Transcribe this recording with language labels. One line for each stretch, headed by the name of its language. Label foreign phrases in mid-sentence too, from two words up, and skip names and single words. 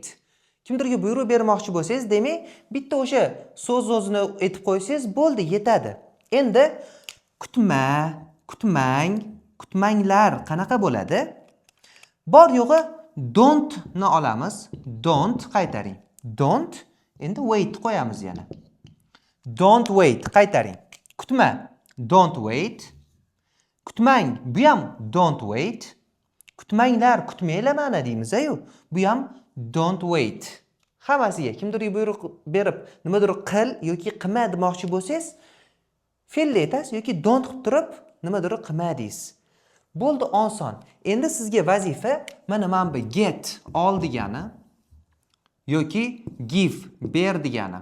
Uzbek: Kimdirga buyruq bermoqchi bo'lsangiz, demak, bitta o'sha so'z o'zini aytib qo'ysangiz, bo'ldi, yetadi. Endi kutmanglar qanaqa bo'ladi? Bor yo'g'i don't ni olamiz. Don't qaytaring. Don't, endi wait qo'yamiz yana.
English: Don't wait
Uzbek: qaytaring. Kutma.
English: Don't wait.
Uzbek: Kutmang. Bu ham
English: don't wait.
Uzbek: Kutmanglar, kutmanglar ma'na deymiz-ku. Bu ham
English: don't wait.
Uzbek: Hammasiga kimdirga buyruq berib, nimadir qil yoki qilma demoqchi bo'lsangiz, fe'lni aytasiz yoki don't qilib turib, nimadir qilma deysiz. Bo'ldi, oson. Endi sizga vazifa mana bu get ol degani yoki give ber degani.